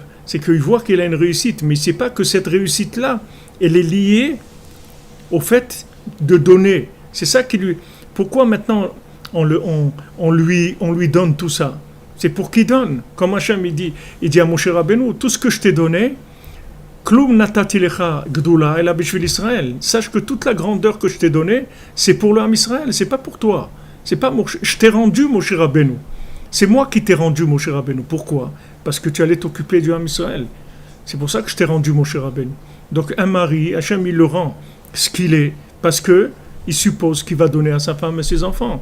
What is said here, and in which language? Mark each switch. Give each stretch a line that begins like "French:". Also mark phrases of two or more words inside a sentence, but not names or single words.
French: C'est qu'il voit qu'il a une réussite. Mais il ne sait pas que cette réussite-là, elle est liée au fait de donner. C'est ça qui lui... Pourquoi maintenant on lui donne tout ça? C'est pour qu'il donne. Comme Hachem il dit à Moshe Rabbeinu, tout ce que je t'ai donné,
Hebrew: כלום נתתי לך גדולה אלא בשביל ישראל.
French: Sache que toute la grandeur que je t'ai donnée, c'est pour l'âme Israël, c'est pas pour toi. C'est pas je t'ai rendu Moshe Rabbeinu. C'est moi qui t'ai rendu Moshe Rabbeinu. Pourquoi? Parce que tu allais t'occuper du âme Israël. C'est pour ça que je t'ai rendu Moshe Rabbeinu. Donc un mari, Hachem il le rend ce qu'il est, parce que il suppose qu'il va donner à sa femme et ses enfants.